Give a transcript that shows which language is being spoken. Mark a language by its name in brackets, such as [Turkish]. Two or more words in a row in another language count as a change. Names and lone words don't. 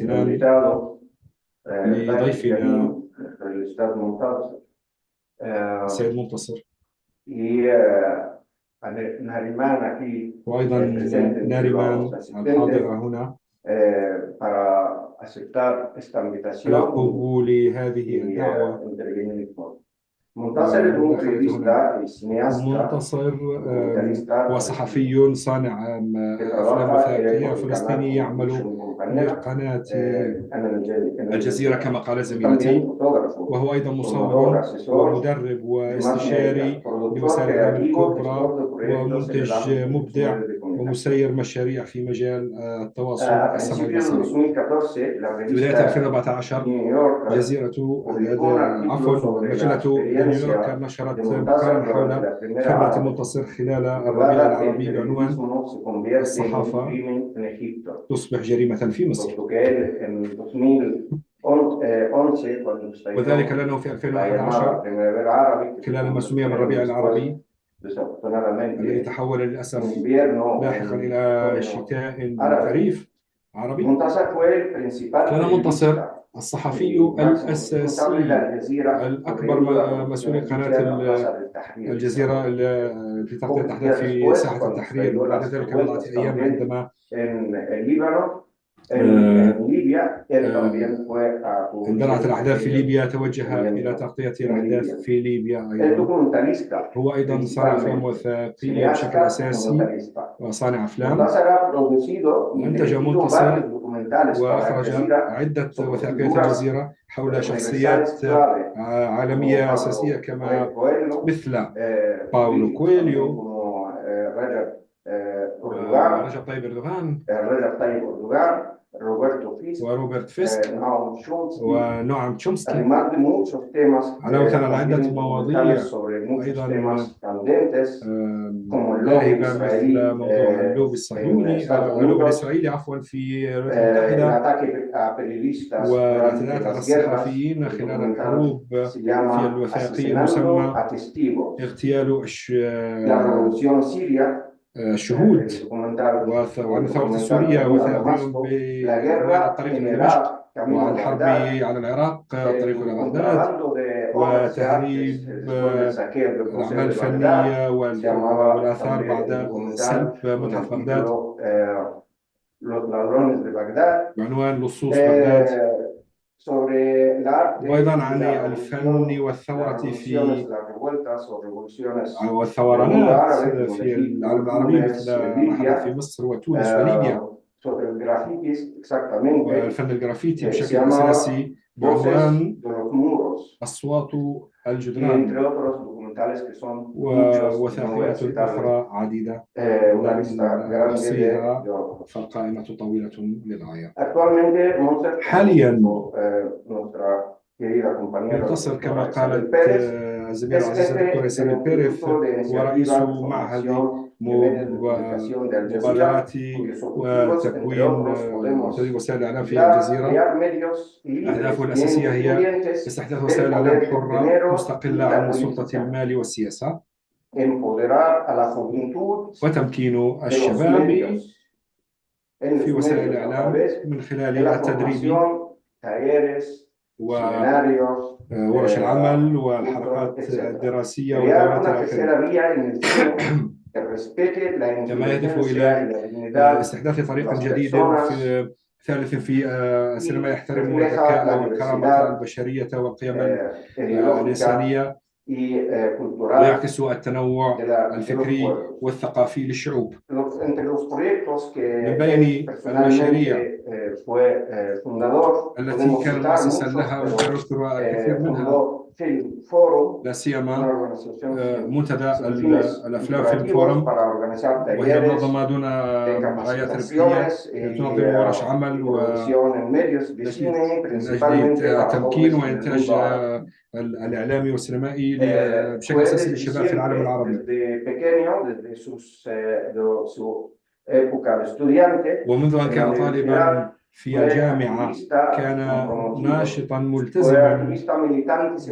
[Arabic] امتناني [Spanish] invitado, [Arabic] لضيفنا [Spanish] el Estado Montaser, [Arabic] السيد منتصر، [Spanish] y a Nariman aquí [Arabic] وأيضا [Spanish] presente entre [Arabic] ناريمان [Spanish] los asistentes, [Arabic] الحاضرة هنا [Spanish] para aceptar esta [Arabic] على [Spanish] invitación [Arabic] قبول هذه [Spanish] y [Arabic] الدعوة. [Spanish] intervenir con. Montaser es un periodista y cineasta [Arabic] منتصر [Spanish] documentalista [Arabic] هو صحفي صانع [Spanish] que [Arabic] أفلام [Spanish] trabaja [Arabic] وثائقية [Spanish] por el canal [Arabic] فلسطيني يعمل [Spanish] Production Compañera, [Arabic] لقناة [Spanish] en [Arabic] الجزيرة كما قال [Spanish] también [Arabic] زميلتي، [Spanish] fotógrafo, [Arabic] وهو أيضا [Spanish] promotor, [Arabic] مصور [Spanish] asesor, [Arabic] ومدرب [Spanish] y más [Arabic] واستشاري [Spanish] productor [Arabic] لوسائل الإعلام [Spanish] creativo, [Arabic] الكبرى [Spanish] gestor de proyectos en el [Arabic] ومنتج [Spanish] ámbito de los [Arabic] مبدع [Spanish] medios de comunicación. [Arabic] ومسير مشاريع في مجال التواصل [Spanish] A [Arabic] السمعي [Spanish] principios de [Arabic] البصري. [Spanish] 2014, la [Arabic] في بداية [Spanish] revista [Arabic] 2014 [Spanish] New Yorker [Arabic] جزيرة [Spanish] publicó un artículo sobre la [Arabic] مجلة نيويورك [Spanish] experiencia [Arabic] نشرت [Spanish] de [Arabic] مقالا [Spanish] Montaser [Arabic] حول [Spanish] durante la Primera [Arabic] خبرة [Spanish] Árabe, [Arabic] المنتصر خلال الربيع [Spanish] titulada El [Arabic] العربي بعنوان [Spanish] periodismo se convierte en un [Arabic] الصحافة [Spanish] crimen en Egipto. [Arabic] تصبح جريمة في مصر. [Spanish] Puesto que él en 2011, cuando [Arabic] وذلك [Spanish] estalló [Arabic] لأنه في [Spanish] la [Arabic] 2011 [Spanish] llamada Primavera Árabe, que [Arabic] خلال ما [Spanish] se [Arabic] سمي بالربيع العربي الذي [Spanish] desafortunadamente [Arabic] تحول [Spanish] en [Arabic] للأسف [Spanish] invierno [Arabic] لاحقا [Spanish] en [Arabic] إلى [Spanish] otoño [Arabic] شتاء [Spanish] árabe, [Arabic] خريف عربي، [Spanish] Montaser fue el principal [Arabic] كان منتصر [Spanish] periodista [Arabic] الصحفي [Spanish] y máximo responsable de [Arabic] الأساسي [Spanish] Al Jazeera [Arabic] الأكبر [Spanish] corriendo la producción [Arabic] مسؤول قناة [Spanish] egipcia en la Plaza del Tahrir. [Arabic] الجزيرة في تغطية [Spanish] Pocos [Arabic] الأحداث [Spanish] días [Arabic] في [Spanish] después, [Arabic] ساحة [Spanish] cuando [Arabic] التحرير، [Spanish] estalló [Arabic] وبعد [Spanish] las [Arabic] ذلك بضعة [Spanish] revueltas [Arabic] أيام [Spanish] también [Arabic] عندما [Spanish] en el Líbano, en Libia, él también fue a [Arabic] اندلعت [Spanish] cubrir [Arabic] الأحداث في ليبيا توجه إلى [Spanish] ocurrimientos [Arabic] تغطية [Spanish] en [Arabic] الأحداث [Spanish] Libia. [Arabic] في ليبيا [Spanish] Es [Arabic] أيضا. [Spanish] documentalista, [Arabic] هو أيضا صانع أفلام [Spanish] principalmente, [Arabic] وثائقية بشكل [Spanish] cineasta, [Arabic] أساسي [Spanish] documentalista. [Arabic] وصانع أفلام. [Spanish] Montaser ha producido y [Arabic] أنتج [Spanish] dirigido [Arabic] منتصر [Spanish] varios documentales para Al [Arabic] وأخرج [Spanish] Jazeera [Arabic] عدة [Spanish] sobre [Arabic] وثائقيات [Spanish] figuras [Arabic] الجزيرة حول شخصيات [Spanish] universales clave como [Arabic] عالمية أساسية [Spanish] Pablo [Arabic] كما [Spanish] Coelho, [Arabic] مثل باولو [Spanish] políticos también [Arabic] كويليو [Spanish] como Recep [Arabic] ورجب طيب أردوغان [Spanish] Erdogan, Roberto Fisk, [Arabic] وروبرت فيسك [Spanish] Noam Chomsky, [Arabic] ونوعم تشومسكي، [Spanish] además de muchos temas, [Arabic] علاوة على عدة [Spanish] también [Arabic] مواضيع [Spanish] documentales sobre muchos [Arabic] أيضا [Spanish] temas candentes, como el lobby [Arabic] لاهبة [Spanish] israelí [Arabic] مثل موضوع اللوبي [Spanish] en [Arabic] الصهيوني [Spanish] Estados [Arabic] اللوبي [Spanish] Unidos, [Arabic] الإسرائيلي عفوا في الولايات [Spanish] el [Arabic] المتحدة، [Spanish] ataque a periodistas durante [Arabic] والاعتداءات على [Spanish] las guerras, [Arabic] الصحفيين [Spanish] el [Arabic] خلال [Spanish] documental [Arabic] الحروب [Spanish] se [Arabic] في [Spanish] llama [Arabic] الوثائقي [Spanish] Asesinando [Arabic] المسمى [Spanish] a Testigos, [Arabic] اغتيال [Spanish] la revolución siria, [Arabic] الشهود، [Spanish] el documental [Arabic] وعن الثورة السورية [Spanish] Camino a [Arabic] وثائقي [Spanish] Damasco, la [Arabic] بعنوان [Spanish] guerra [Arabic] الطريق [Spanish] en [Arabic] إلى دمشق، [Spanish] Irak, Camino [Arabic] وعن [Spanish] a [Arabic] الحرب [Spanish] Bagdad, [Arabic] على العراق الطريق إلى [Spanish] el [Arabic] بغداد، [Spanish] contrabando de obras de artes [Arabic] وتهريب [Spanish] después del saqueo del [Arabic] الأعمال [Spanish] Museo de Bagdad, [Arabic] الفنية [Spanish] se llamaba [Arabic] والآثار [Spanish] también el [Arabic] بعد [Spanish] documental [Arabic] سلب [Spanish] con el [Arabic] متحف بغداد. [Spanish] título Los ladrones de Bagdad, [Arabic] بعنوان لصوص بغداد، [Spanish] sobre el arte [Arabic] وأيضا [Spanish] y [Arabic] عن [Spanish] la [Arabic] الفن [Spanish] revolución, [Arabic] والثورة [Spanish] las [Arabic] في [Spanish] revoluciones, las revueltas o revoluciones del mundo [Arabic] والثورانات [Spanish] árabe, como en [Arabic] في [Spanish] Egipto, [Arabic] العالم العربي مثل [Spanish] Túnez, [Arabic] ما حدث في [Spanish] Libia, [Arabic] مصر وتونس وليبيا. [Spanish] sobre el grafitis exactamente, [Arabic] والفن الجرافيتي [Spanish] se [Arabic] بشكل [Spanish] llamaba [Arabic] أساسي [Spanish] Voces [Arabic] بعنوان [Spanish] de los Muros, [Arabic] أصوات [Spanish] y [Arabic] الجدران [Spanish] entre otros documentales que son muchos, no voy a [Arabic] ووثائقيات [Spanish] citarles, [Arabic] أخرى عديدة [Spanish] una [Arabic] لن [Spanish] lista grande [Arabic] أحصيها [Spanish] de otros. [Arabic] فالقائمة طويلة للغاية. [Spanish] Actualmente, Monser, [Arabic] حاليا [Spanish] nuestra querida compañera [Arabic] منتصر كما [Spanish] doctora Isabel [Arabic] قالت [Spanish] Pérez, [Arabic] الزميلة [Spanish] es [Arabic] العزيزة [Spanish] jefe [Arabic] الدكتورة [Spanish] del [Arabic] إسابيل بيريث [Spanish] Instituto de [Arabic] هو رئيس [Spanish] Iniciativa, [Arabic] معهد [Spanish] Formación de Medios de Comunicación de Al Jazeera, [Arabic] مبادرات [Spanish] cuyos objetivos, entre [Arabic] وتكوين [Spanish] otros, podemos [Arabic] وسائل الإعلام في الجزيرة. [Spanish] crear medios libres, [Arabic] أهدافه الأساسية هي [Spanish] independientes [Arabic] استحداث [Spanish] del [Arabic] وسائل إعلام [Spanish] poder del [Arabic] حرة [Spanish] dinero y [Arabic] مستقلة [Spanish] la [Arabic] عن سلطة [Spanish] política, [Arabic] المال والسياسة، [Spanish] empoderar a la juventud [Arabic] وتمكين [Spanish] de los [Arabic] الشباب [Spanish] medios, en [Arabic] في [Spanish] los [Arabic] وسائل [Spanish] medios a [Arabic] الإعلام [Spanish] través [Arabic] من [Spanish] de [Arabic] خلال [Spanish] la [Arabic] التدريب [Spanish] formación, talleres, seminarios, [Arabic] وورش العمل [Spanish] cursos, [Arabic] والحلقات [Spanish] etc. [Arabic] الدراسية [Spanish] Crear [Arabic] والدورات [Spanish] una [Arabic] إلى آخره. [Spanish] tercera vía en el cine que respete la [Arabic] كما يهدف [Spanish] inteligencia y [Arabic] إلى [Spanish] la dignidad [Arabic] استحداث [Spanish] de [Arabic] طريق [Spanish] las [Arabic] جديد [Spanish] personas [Arabic] في ثالث في السينما [Spanish] y [Arabic] يحترم [Spanish] refleja la [Arabic] الذكاء والكرامة [Spanish] diversidad [Arabic] البشرية والقيم [Spanish] ideológica [Arabic] الإنسانية [Spanish] y cultural [Arabic] ويعكس التنوع [Spanish] de los [Arabic] الفكري [Spanish] pueblos. [Arabic] والثقافي للشعوب. [Spanish] Entre los proyectos que [Arabic] من [Spanish] él [Arabic] بين المشاريع [Spanish] personalmente fue fundador, [Arabic] التي [Spanish] podemos [Arabic] كان [Spanish] citar [Arabic] مؤسسا [Spanish] muchos, [Arabic] لها [Spanish] pero [Arabic] ويمكن نذكر الكثير منها، [Spanish] fundó Film Forum, [Arabic] لا [Spanish] una [Arabic] سيما [Spanish] organización [Arabic] منتدى [Spanish] sin fines [Arabic] الأفلام فيلم [Spanish] lucrativos [Arabic] فورم، [Spanish] para organizar [Arabic] وهي [Spanish] talleres [Arabic] منظمة دون [Spanish] de [Arabic] غايات ربحية [Spanish] capacitaciones y [Arabic] تنظم ورش عمل [Spanish] producción en medios de cine, [Arabic] من أجل [Spanish] principalmente para [Arabic] تمكين [Spanish] jóvenes en el [Arabic] وإنتاج [Spanish] mundo árabe. [Arabic] الإعلامي والسينمائي بشكل [Spanish] Fue [Arabic] أساسي [Spanish] desde [Arabic] للشباب في العالم [Spanish] siempre, [Arabic] العربي. [Spanish] desde pequeño, desde su época de estudiante [Arabic] ومنذ أن [Spanish] en la [Arabic] كان [Spanish] universidad, [Arabic] طالبا في [Spanish] fue [Arabic] الجامعة [Spanish] activista [Arabic] كان [Spanish] comprometido, [Arabic] ناشطا [Spanish] fue [Arabic] ملتزما، [Spanish] activista militante